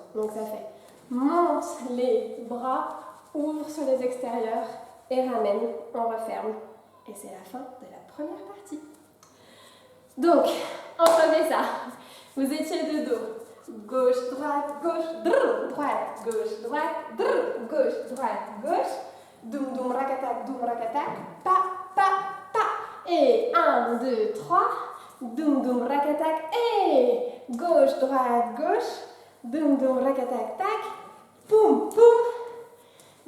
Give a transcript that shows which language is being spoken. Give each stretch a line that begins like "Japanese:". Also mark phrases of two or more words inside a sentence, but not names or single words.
French: Donc ça fait monte les bras, ouvre sur les extérieurs et ramène, on referme. Et c'est la fin de la première partie. Donc, entendez ça. Vous étiez de dos. Gauche, droite, drrr, droite, drrr, gauche, droite, gauche. Doum, doum, rakatak, pa, pa, pa. Et 1, 2, 3. Doum, doum, rakatak, et gauche, droite, gauche. Doum, doum, rakatak, tac. Poum, poum.